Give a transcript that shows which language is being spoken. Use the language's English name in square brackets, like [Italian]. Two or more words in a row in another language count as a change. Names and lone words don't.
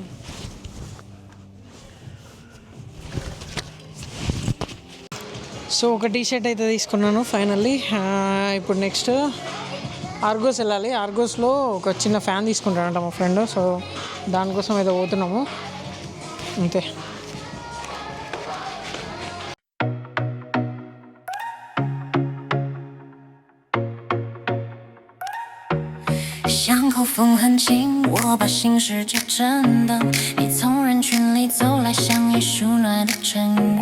[Telugu] సో ఒక టీషర్ట్ అయితే తీసుకున్నాను ఫైనల్లీ. ఇప్పుడు నెక్స్ట్ ఆర్గోస్ వెళ్ళాలి. ఆర్గోస్లో ఒక చిన్న ఫ్యాన్ తీసుకుంటానంట మా ఫ్రెండ్. సో దానికోసం అయితే పోతున్నాము, అంతే. [Chinese] 巷口风很轻，我把心事就震荡。你从人群里走来，像一束暖的晨光。